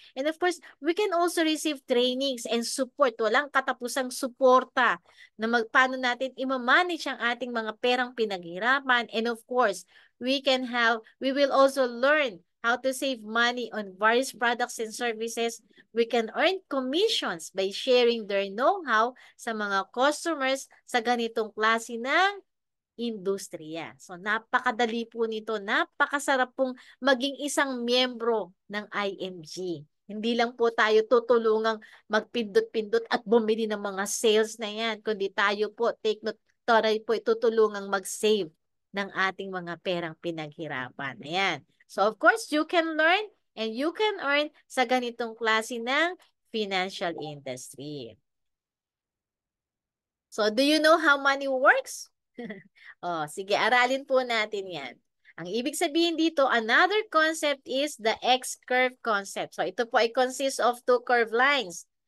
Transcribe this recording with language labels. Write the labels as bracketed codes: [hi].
[en] And of course, we can also receive trainings and support. [tl] Walang katapusang suporta na paano natin i-manage ang ating mga perang pinaghirapan. [en] And of course, we will also learn how to save money on various products and services. We can earn commissions by sharing their know-how [tl] sa mga customers sa ganitong klase ng industriya. So, napakadali po nito. Napakasarap pong maging isang miyembro ng IMG. Hindi lang po tayo tutulungang magpindot-pindot at bumili ng mga sales na yan, kundi tayo po, [en] take note, [tl] tayo po tutulungang mag-save ng ating mga perang pinaghirapan. Ayan. [en] So, of course, you can learn and you can earn [tl] sa ganitong klase ng [en] financial industry. So, do you know how money works? [tl] Oh, sige, aralin po natin yan. Ang ibig sabihin dito, [en] another concept is the X-curve concept. So, [tl] ito po ay [en] consists of two curved lines.